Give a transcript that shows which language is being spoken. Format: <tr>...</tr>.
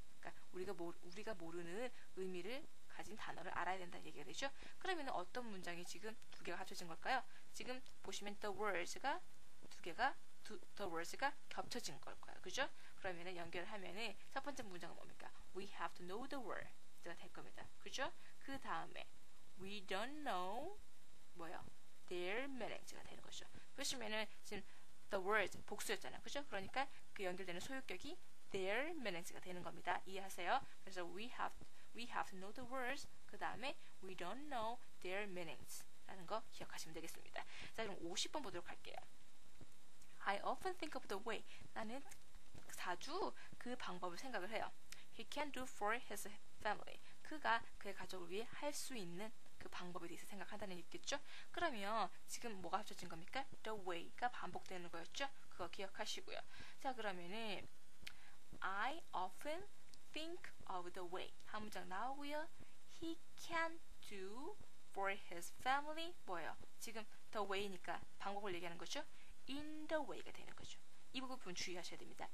<ko>그러니까 우리가 모르는 의미를 가진 단어를 알아야 된다는 얘기가 되죠. 그러면 어떤 문장이 지금 두 개가 합쳐진 걸까요? 지금 보시면 the words가 the words가 겹쳐진 걸 거예요. 그죠? 그러면은 연결하면은 첫 번째 문장은 뭡니까?</ko> <en>We have to know the words가 될 겁니다.</en> <ko>그죠? 그 다음에 we don't know 뭐요? their meanings가 되는 거죠. 보시면은 지금 the words 복수였잖아요. 그죠? 그러니까 그 연결되는 소유격이 their meanings가 되는 겁니다. 이해하세요?</ko> <en>그래서 we have to know the words 그 다음에 we don't know their meanings 라는 거 기억하시면 되겠습니다.</en> <ko>자, 그럼 50번 보도록 할게요.</ko> <en>I often think of the way.</en> <ko>나는 자주 그 방법을 생각을 해요.</ko> <en>He can do for his family.</en> <ko>그가 그의 가족을 위해 할 수 있는 그 방법에 대해서 생각한다는 얘기겠죠? 그러면 지금 뭐가 합쳐진 겁니까? The way가 반복되는 거였죠? 그거 기억하시고요. 자, 그러면은 I often think of the way 한 문장 나오고요.</ko> <en>He can do for his family 뭐예요?</en> <ko>지금 the way니까 방법을 얘기하는 거죠? In the way가 되는 거죠. 이 부분 주의하셔야 됩니다.</ko>